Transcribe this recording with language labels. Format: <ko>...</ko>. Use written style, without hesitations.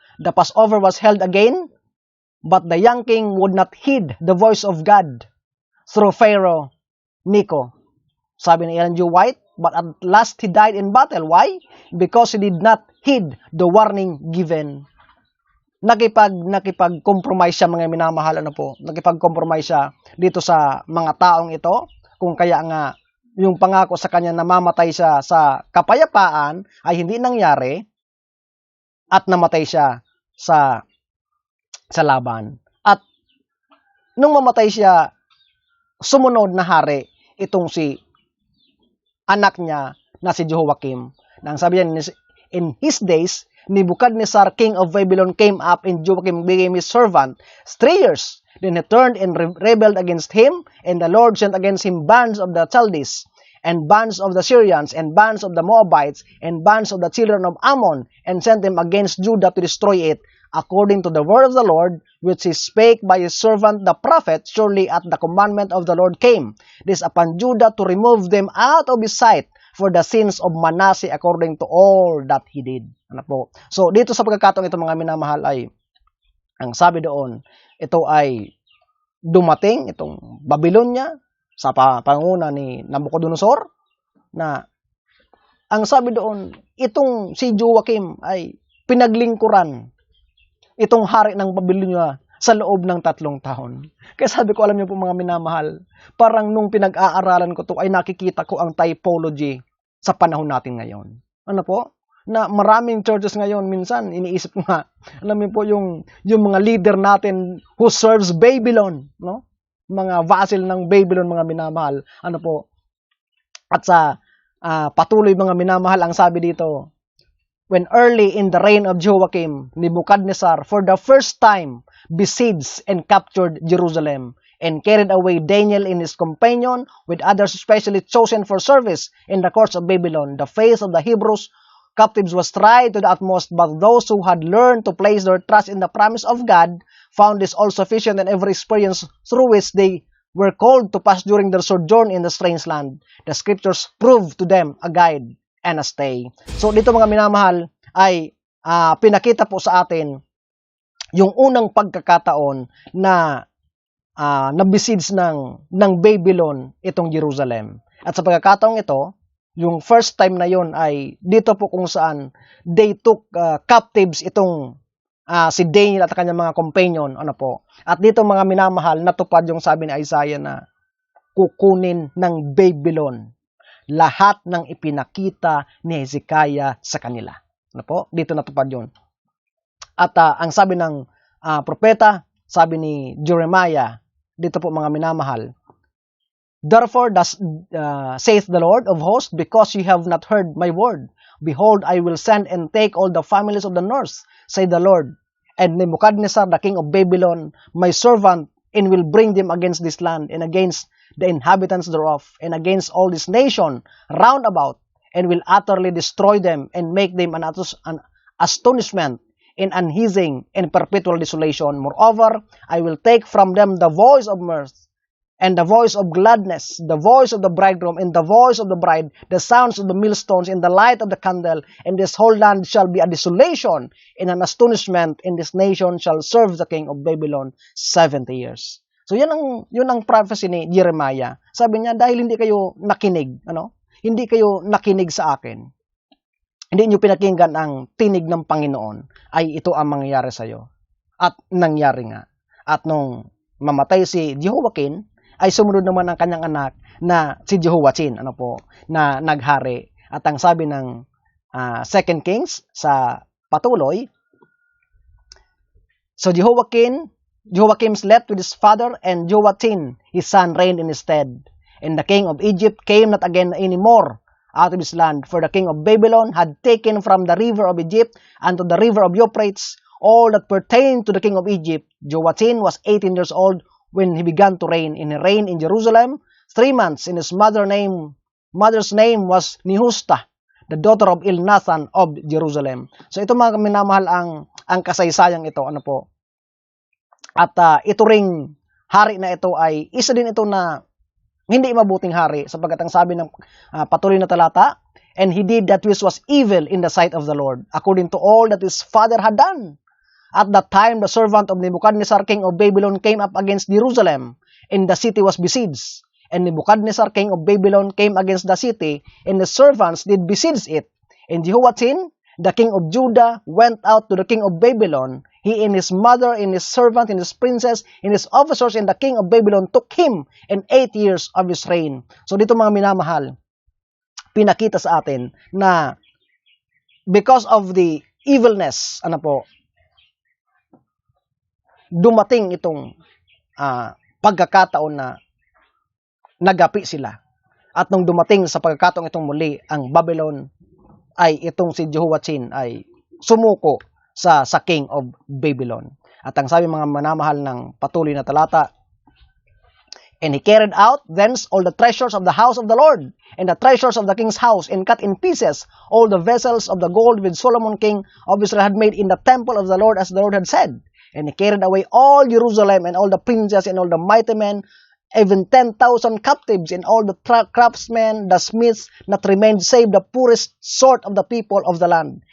<en>The Passover was held again, but the young king would not heed the voice of God through Pharaoh Nico.</en> <tl>Sabi ni</tl> <en>Ellen G. White, but at last he died in battle. Why? Because he did not heed the warning given.</en> <tl>Nakipag-compromise siya, mga minamahal, nakipag-compromise siya dito sa mga taong ito, kung kaya nga yung pangako sa kanya na mamatay siya sa kapayapaan ay hindi nangyari at namatay siya sa laban. At nung mamatay siya, sumunod na hari itong si anak niya na si Jehoiakim. Nang sabi niya,</tl> <en>in his days, Nebuchadnezzar, king of Babylon, came up and Joachim became his servant 3 years. Then he turned and rebelled against him, and the Lord sent against him bands of the Chaldees, and bands of the Syrians, and bands of the Moabites, and bands of the children of Ammon, and sent them against Judah to destroy it, according to the word of the Lord, which he spake by his servant the prophet. Surely at the commandment of the Lord came this upon Judah to remove them out of his sight for the sins of Manasseh, according to all that he did.</en> <tl>So, dito sa pagkakataong ito, mga minamahal, ay ang sabi doon, ito ay dumating, itong Babylonia, sa panguna ni Nabucodonosor, na ang sabi doon, itong si Joachim ay pinaglingkuran itong hari ng Babylonia sa loob ng 3 taon. Kaya sabi ko, alam niyo po, mga minamahal, parang nung pinag-aaralan ko to ay nakikita ko ang typology sa panahon natin ngayon. Na maraming churches ngayon, minsan iniisip ko nga, alam niyo po, yung mga leader natin</tl> <en>who serves Babylon,</en> <tl>no? Mga vassal ng Babylon, mga minamahal. At sa patuloy, mga minamahal, ang sabi dito,</tl> <en>when early in the reign of Jehoiakim, Nebuchadnezzar, for the first time, besieged and captured Jerusalem, and carried away Daniel and his companion, with others specially chosen for service in the courts of Babylon. The faith of the Hebrews captives was tried to the utmost, but those who had learned to place their trust in the promise of God found this all sufficient in every experience through which they were called to pass during their sojourn in the strange land. The scriptures proved to them a guide and a stay.</en> <tl>So dito, mga minamahal, ay pinakita po sa atin yung unang pagkakataon na nabesiege ng Babylon itong Jerusalem. At sa pagkakataong ito, yung</tl> <en>first time</en> <tl>na yon ay dito po kung saan</tl> <en>they took captives</en> <tl>itong si Daniel at kanyang mga companion. At dito, mga minamahal, natupad yung sabi ni Isaiah na kukunin ng Babylon lahat ng ipinakita ni Hezekiah sa kanila. Dito natupad yun. At ang sabi ng propeta, sabi ni Jeremiah, dito po, mga minamahal,</tl> <en>therefore, saith the Lord of hosts, because you have not heard my word, behold, I will send and take all the families of the north, say the Lord, and Nebuchadnezzar, the king of Babylon, my servant, and will bring them against this land, and against the inhabitants thereof, and against all this nation round about, and will utterly destroy them, and make them an astonishment, and unheeding, and perpetual desolation. Moreover, I will take from them the voice of mirth, and the voice of gladness, the voice of the bridegroom, and the voice of the bride, the sounds of the millstones, and the light of the candle, and this whole land shall be a desolation, and an astonishment, and this nation shall serve the king of Babylon 70 years.</en> <tl>So yun ang prophecy ni Jeremiah. Sabi niya, dahil hindi kayo nakinig, hindi kayo nakinig sa akin, hindi niyo pinakinggan ang tinig ng Panginoon, ay ito ang mangyayari sa iyo. At nangyari nga. At nung mamatay si Jehoiakim, ay sumunod naman ang kanyang anak na si Jehoiachin, ano po, na naghari. At ang sabi ng 2 Kings sa patuloy,</tl> <en>so Jehoiakim slept with his father, and Jehoiachin, his son, reigned in his stead. And the king of Egypt came not again any more out of his land, for the king of Babylon had taken from the river of Egypt unto the river of Euphrates all that pertained to the king of Egypt. Jehoiachin was 18 years old when he began to reign, and he reigned in Jerusalem 3 months. And his mother's name was Nehushta, the daughter of Elnathan of Jerusalem.</en> <tl>So ito mga minamahal ang kasaysayang ito, ano po. At ito ring hari na ito ay isa din ito na hindi mabuting hari, sapagkat ang sabi ng patuloy na talata,</tl> <en>and he did that which was evil in the sight of the Lord, according to all that his father had done. At that time, the servant of Nebuchadnezzar, king of Babylon, came up against Jerusalem, and the city was besieged. And Nebuchadnezzar, king of Babylon, came against the city, and the servants did besiege it. And Jehoiachin, the king of Judah, went out to the king of Babylon. He and his mother, and his servant, and his princess, and his officers, and the king of Babylon took him in 8 years of his reign.</en> <tl>So dito mga minamahal, pinakita sa atin na</tl> <en>because of the evilness,</en> <tl>ano po, dumating itong pagkakataon na nagapi sila. At nung dumating sa pagkakataong itong muli, ang Babylon ay itong si Jehoiachin ay sumuko sa</tl> <en>king of Babylon.</en> <tl>At ang sabi mga manamahal ng patuloy na talata,</tl> <en>and he carried out thence all the treasures of the house of the Lord, and the treasures of the king's house, and cut in pieces all the vessels of the gold which Solomon king of Israel had made in the temple of the Lord, as the Lord had said. And he carried away all Jerusalem, and all the princes, and all the mighty men, even 10,000 captives, and all the craftsmen, the smiths, not remained save the poorest sort of the people of the land.</en>